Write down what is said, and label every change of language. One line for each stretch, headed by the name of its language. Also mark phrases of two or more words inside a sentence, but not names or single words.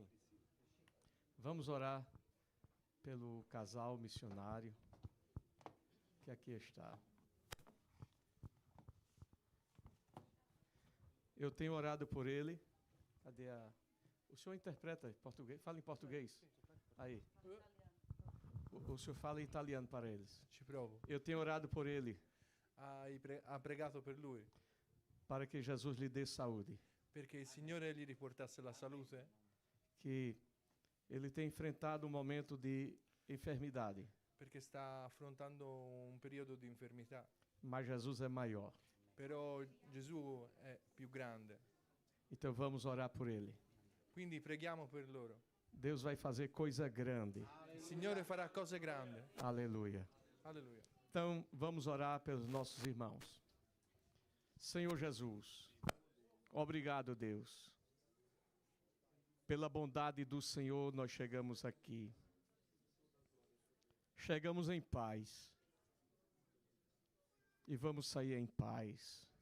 Portuguese: Vamos orar pelo casal missionário que aqui está. Eu tenho orado por ele. Cadê a... O senhor interpreta em português? Fala em português. Aí. O senhor fala em italiano para eles.
Italian: Ci provo.
Portuguese: Eu tenho orado por ele
Italian: Ha pregato per lui
Portuguese: para que Jesus lhe dê saúde.
Italian: perché il Signore gli riportasse la salute,
Portuguese: Que ele tem enfrentado um momento de enfermidade,
Italian: perché sta affrontando un periodo di infermità.
Portuguese: mas Jesus é maior.
Italian: Però Gesù è più grande.
Portuguese: Então vamos orar por ele.
Italian: Quindi preghiamo per loro.
Portuguese: Deus vai fazer coisa grande.
Italian: Il Signore farà cose grandi.
Portuguese: Aleluia.
Italian: Alleluia.
Portuguese: Então vamos orar pelos nossos irmãos. Senhor Jesus, obrigado, Deus. Pela bondade do Senhor nós chegamos aqui. Chegamos em paz. E vamos sair em paz.